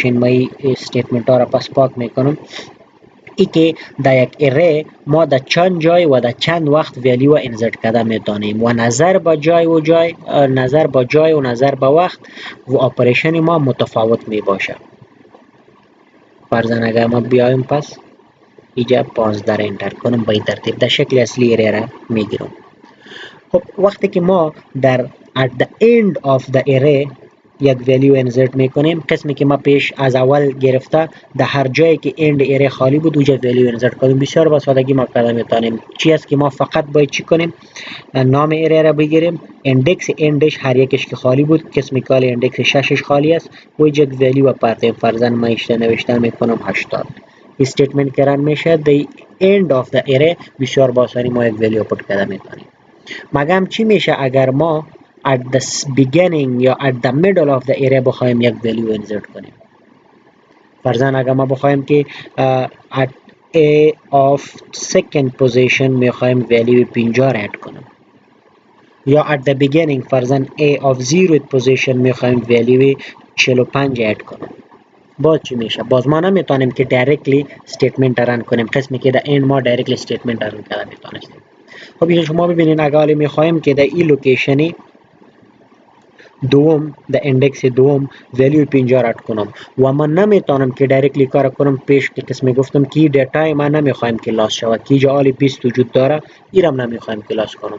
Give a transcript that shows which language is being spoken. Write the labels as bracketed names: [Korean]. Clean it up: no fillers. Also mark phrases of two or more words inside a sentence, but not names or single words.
[Persian] ما این استیتمنت ها را پس پاک میکنم. ای که در یک اره ما در چند جای و در چند وقت [English] value insert [Persian] کرده میتونیم و نظر با جای و نظر با وقت و اپریشن ما متفاوت می باشه. فرضاً اگر ما بیایم پس اینجا 15 انتر کنم، به این ترتیب در شکل اصلی اره را میگیرم. خب وقتی که ما در [English] at the end of the array [Persian] یک [English] value insert [Persian] میکنیم، قسمی که ما پیش از اول گرفته در هر جایی که [English] end array [Persian] خالی بود اونجا [English] value insert [Persian] کنیم. بسیار با سادگی ما کرده میتونیم. چی است که ما فقط باید چی کنیم؟ نام array را بگیریم، ایندکس endش هر یکش که خالی بود، قسمی که ایندکس 6 خالی است و اینجا یک ولیو پرتیم. فرضاً ما نوشته میکنم 80. استیتمنت که رن میشه [English] the end of the array، [Persian] بسیار با آسانی ما یک [English] value put [Persian] کرده میتونیم. مگم چی میشه اگر ما [English] at the beginning [Persian] یا [English] at the middle of the array [Persian] بخوایم یک [English] value insert [Persian] کنیم؟ فرضاً اگر ما بخوایم که [English] at a of second position [Persian] میخوایم ولیو 50 را اد کنیم، یا [English] at the beginning [Persian] فرضاً [English] a of 0th position [Persian] میخوایم ولیو 45 اد کنیم، باز چی میشه؟ باز ما نمیتونیم که [English] directly statement run [Persian] کنیم، قسمی که در این ما [English] directly statement run [Persian] کرده میتونیم. خب شما ببینید اگر میخوایم که در این لوکیشنی دوم در ایندکس دوم ولیو 50 رد کنم و من نمیتونم که دایرکتلی کار کنم پیش که قسمی گفتم که دیتا ما نمیخوایم که لاس شود، که جا 20 وجود داره ایرم نمیخوایم که لاس کنم.